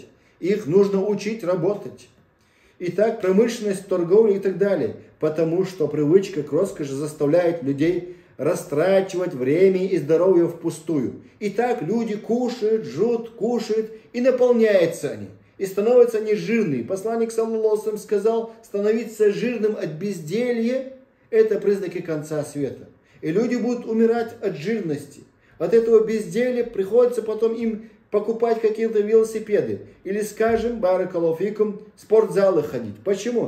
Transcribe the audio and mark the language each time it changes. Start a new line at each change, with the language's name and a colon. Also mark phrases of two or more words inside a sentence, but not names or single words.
Russian: Их нужно учить работать. Итак, промышленность, торговля и так далее. Потому что привычка к роскоши заставляет людей растрачивать время и здоровье впустую. Итак, люди кушают, жрут, кушают, и наполняются они. И становятся они жирные. Посланник,
Arabic: صلى الله عليه وسلم,
Russian: сказал, становиться жирным от безделья – это признаки конца света. И люди будут умирать от жирности. От этого безделья приходится потом им покупать какие-то велосипеды. Или, скажем,
Arabic: بارك الله فيكم,
Russian: спортзалы ходить. Почему?